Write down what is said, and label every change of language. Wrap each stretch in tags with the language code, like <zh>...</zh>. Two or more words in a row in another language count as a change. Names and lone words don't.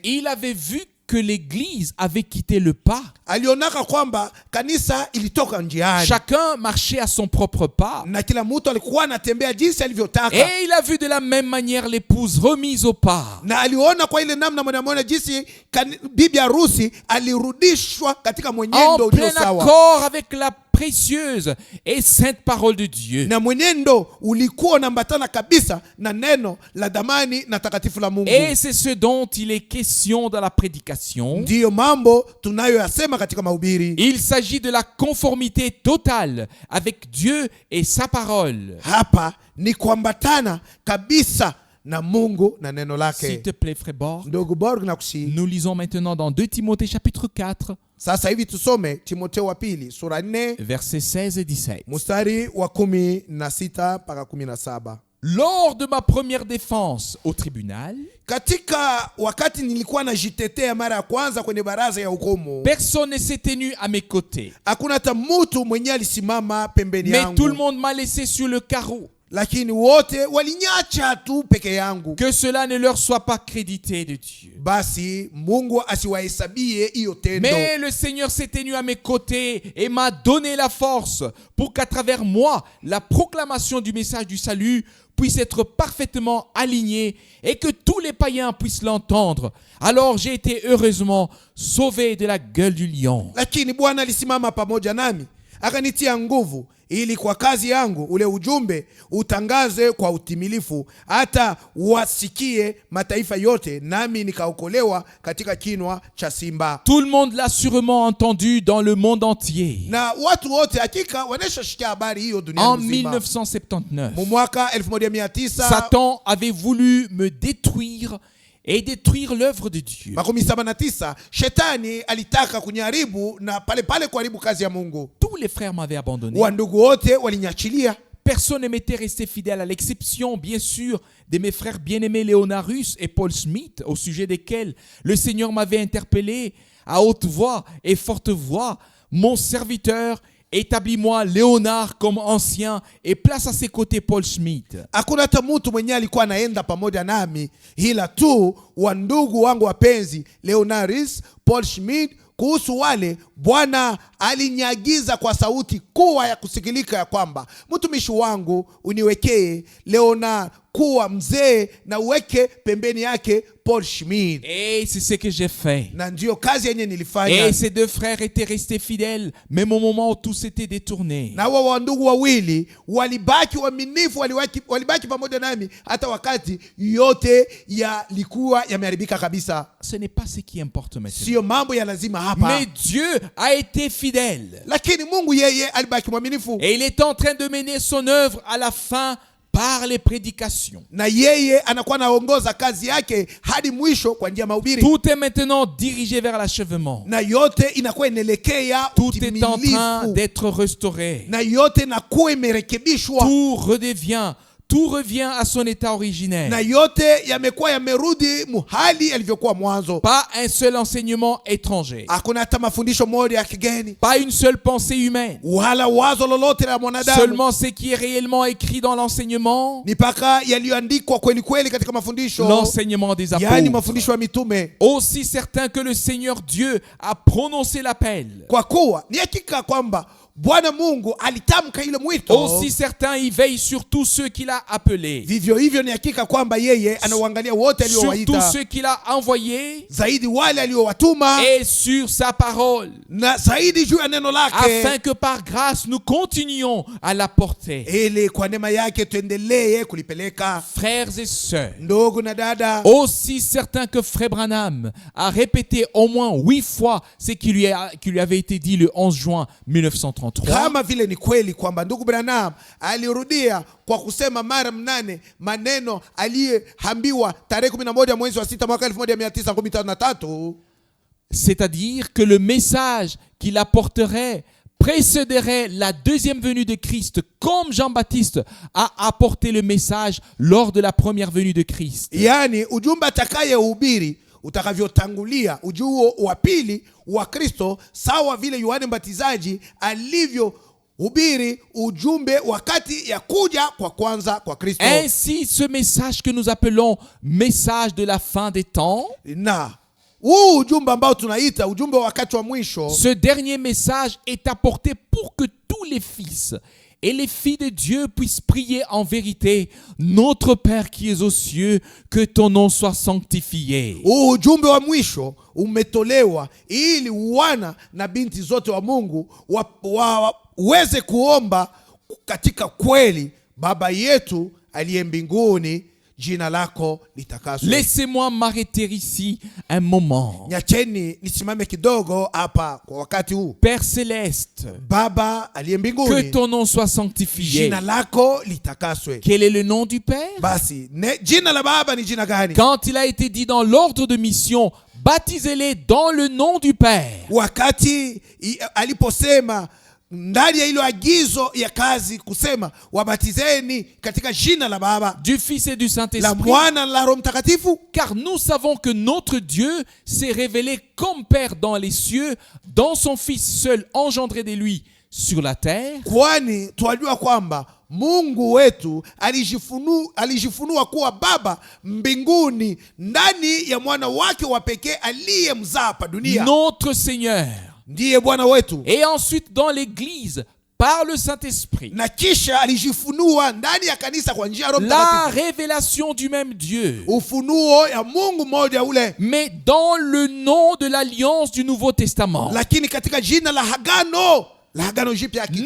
<fr>Il avait vu que l'Église avait quitté le pas.</fr> <sw>Alionaka kwamba kanisa ilitoka njiani,</sw> <fr>Chacun marchait à son propre pas.</fr> <sw>na kila mtu alikuwa anatembea jinsi alivyotaka,</sw> <fr>Et il a vu de la même manière l'épouse remise au pas.</fr> <sw>na aliona kwa ile namna mwanamwona jinsi bibi harusi alirudishwa katika</sw> <fr>En</fr> <sw>mwenendo ulio</sw> <fr>plein</fr> <sw>sawa,</sw> <fr>accord avec la précieuse et sainte parole de Dieu.</fr> <sw>na mwenendo ulikuwa unaambatana kabisa na neno la damani na takatifu la Mungu.</sw> <fr>Et c'est ce dont il est question dans la prédication.</fr> <sw>Ndiyo mambo tunayoyasema katika mahubiri.</sw> <fr>Il s'agit de la conformité totale avec Dieu et sa parole.</fr> <sw>Hapa ni kuambatana kabisa na Mungu na neno</sw> <fr>S'il</fr> <sw>lake.</sw> <fr>te plaît, frère Borg,</fr> <sw>Ndugu Borg na kusi.</sw> <fr>nous lisons maintenant dans 2 Timothée chapitre 4,</fr> <sw>Sasa hivi tusome Timotheo wa pili sura 4</sw> <fr>versets 16 et 17.</fr> <sw>mstari wa 16 mpaka 17.</sw> <fr>Lors de ma première défense au tribunal,</fr> <sw>Katika wakati nilikuwa najitetea mara ya kwanza kwenye baraza ya hukumu,</sw> <fr>personne ne s'est tenu à mes côtés,</fr> <sw>hakuna hata mtu mwenye alisimama pembeni</sw> <fr>mais tout le</fr> <sw>yangu,</sw> <fr>monde m'a laissé sur le carreau.</fr> <sw>lakini wote walinyacha tu peke yangu.</sw> <fr>Que cela ne leur soit pas crédité de Dieu.</fr> <sw>Basi Mungu asiwahesabie hiyo tendo.</sw> <fr>Mais le Seigneur s'est tenu à mes côtés et m'a donné la force pour qu'à travers moi, la proclamation du message du salut puisse être parfaitement alignée et que tous les païens puissent l'entendre. Alors j'ai été heureusement sauvé de la gueule du lion.</fr> <sw>Lakini Bwana alisimama pamoja nami, akanitia nguvu ili kwa kazi yangu ule ujumbe utangaze kwa utimilifu, hata wasikie mataifa yote, nami nikaokolewa katika kinwa cha simba.</sw> <fr>Tout le monde l'a sûrement entendu dans le monde entier.</fr> <sw>Na watu wote hakika wanashasikia habari hiyo dunia</sw> <fr>En</fr> <sw>nzima.</sw> <fr>1979,</fr> <sw>Mu mwaka 1900</sw> <fr>Satan avait voulu me détruire et détruire l'œuvre de Dieu.</fr> <sw>79 shetani alitaka kunyaribu na pale pale kuharibu kazi ya Mungu.</sw> <fr>Tous les frères m'avaient abandonné.</fr> <sw>Wandugu wote walinyachilia.</sw> <fr>Personne ne m'était resté fidèle, à l'exception, bien sûr, de mes frères bien-aimés Léonarus et Paul Smith, au sujet desquels le Seigneur m'avait interpellé à haute voix et forte voix. Mon serviteur, établis-moi Léonard comme ancien et place à ses côtés Paul Smith.</fr> <sw>Hakuna hata mtu mwenye alikuwa anaenda pamoja nami, ila tu wandugu wangu wapenzi Leonarus, Paul Schmidt. Kuhusu wale Bwana alinyagiza kwa sauti kuwa ya kusikilika ya kwamba mtumishi wangu uniwekee Leonard kuwa mzee na uweke pembeni yake Paul Schmidt.</sw> <fr>Et c'est ce que j'ai fait.</fr> <sw>Na ndio kazi yenye nilifanya.</sw> <fr>Et ces deux frères étaient restés fidèles, même au moment où tout s'était détourné.</fr> <sw>Na wao wandugu wawili walibaki waaminifu, walibaki pamoja nami hata wakati yote yalikuwa yameharibika kabisa.</sw> <fr>Ce n'est pas ce qui importe maintenant.</fr> <sw>Sio mambo ya lazima hapa.</sw> <fr>Mais Dieu a été fidèle.</fr> <sw>Lakini Mungu yeye alibaki mwaminifu.</sw> <fr>Et il est en train de mener son œuvre à la fin par les prédications.</fr> <sw>Na yeye anakuwa naongoza kazi yake hadi mwisho kwa njia ya mahubiri.</sw> <fr>Tout est maintenant dirigé vers l'achèvement.</fr> <sw>Na yote inakuwa inaelekea</sw> <fr>Tout est en train</fr> <sw>utimilifu.</sw> <fr>d'être restauré.</fr> <sw>Na yote inakuwa imerekebishwa.</sw> <fr>Tout revient à son état originel.</fr> <sw>Na yote yamekuwa yamerudi muhali yalivyokuwa mwanzo.</sw> <fr>Pas un seul enseignement étranger.</fr> <sw>Hakuna hata mafundisho moja ya kigeni.</sw> <fr>Pas une seule pensée humaine.</fr> <sw>Wala wazo lolote la mwanadamu.</sw> <fr>Seulement ce qui est réellement écrit dans l'enseignement.</fr> <sw>Ni paka yaliyoandikwa kweli kweli katika mafundisho.</sw> <fr>L'enseignement des apôtres.</fr> <sw>Yani mafundisho ya mitume.</sw> <fr>Aussi certain que le Seigneur Dieu a prononcé l'appel.</fr> <sw>Kwa kuwa ni hakika kwamba Bwana Mungu alitamka ile mwito.</sw> <fr>Aussi certain il veille sur tous ceux qu'il a appelés.</fr> <sw>Vivyo hivyo ni hakika kwamba yeye anawaangalia wote aliowaita.</sw> <fr>Sur tous ceux qu'il a envoyés.</fr> <sw>Zaidi wale aliowatuma.</sw> <fr>Et sur sa parole.</fr> <sw>Na zaidi juu ya neno lake.</sw> <fr>Afin que par grâce nous continuions à la porter.</fr> <sw>Ili kwa neema yake tuendelee kulipeleka.</sw> <fr>Frères et sœurs.</fr> <sw>Ndugu na dada.</sw> <fr>Aussi certain que Frère Branham a répété au moins 8 fois ce qui lui avait été dit le 11 juin 1933.</fr> <sw>Kama vile ni kweli kwamba ndugu Branham alirudia kwa kusema mara 8 maneno aliyeambiwa tarehe 11 mwezi wa 6 mwaka 1953.</sw> <fr>C'est-à-dire que le message qu'il apporterait précéderait la deuxième venue de Christ, comme Jean-Baptiste a apporté le message lors de la première venue de Christ.</fr> <sw>Yani ujumbe atakayehubiri utakavyotangulia ujio wa pili wa Kristo, sawa vile Yohane Mbatizaji alivyohubiri ujumbe wakati ya kuja kwa kwanza kwa Kristo.</sw> <fr>Ainsi, ce message que nous appelons message de la fin des temps,</fr> <sw>na ujumbe ambao tunaita ujumbe wa wakati wa mwisho,</sw> <fr>ce dernier message est apporté pour que tous les fils et les filles de Dieu puissent prier en vérité: Notre Père qui es aux cieux, que ton nom soit sanctifié.</fr> <sw>Ujumbe wa mwisho umetolewa ili wana na binti zote wa Mungu waweze kuomba katika kweli: Baba yetu aliye mbinguni, jina lako litakaswe.</sw> <fr>Laissez-moi m'arrêter ici un moment.</fr> <sw>Nyacheni nisimame kidogo hapa kwa wakati huu.</sw> <fr>Père céleste,</fr> <sw>Baba aliye mbinguni,</sw> <fr>que ton nom soit sanctifié.</fr> <sw>jina lako litakaswe.</sw> <fr>Quel est le nom du Père?</fr> <sw>Basi jina la Baba ni jina gani?</sw> <fr>Quand il a été dit dans l'ordre de mission, baptisez-les dans le nom du Père.</fr> <sw>Wakati aliposema ndani ya hilo agizo ya kazi kusema wabatizeni katika jina la Baba,</sw> <fr>du Fils et du</fr> <sw>la</sw> <fr>Saint-Esprit.</fr> <sw>Mwana na la Roho Mtakatifu.</sw> <fr>Car nous savons que notre Dieu s'est révélé comme Père dans les cieux, dans son Fils seul engendré de lui sur la terre.</fr> <sw>Kwani twajua kwamba Mungu wetu alijifunua kuwa Baba mbinguni ndani ya mwana wake wa pekee aliyemzaa hapa dunia.</sw> <fr>Notre Seigneur.</fr> <sw>Ndiye Bwana wetu.</sw> <fr>Et ensuite dans l'église par le Saint-Esprit.</fr> <sw>Na kisha alijifunua ndani ya kanisa kwa njia ya Roho</sw> <fr>La</fr> <sw>Mtakatifu.</sw> <fr>révélation du même Dieu.</fr> <sw>Ufunuo ya Mungu mmoja ule.</sw> <fr>Mais dans le nom de l'alliance du Nouveau Testament.</fr> <sw>Lakini katika jina la agano jipya hakika.</sw>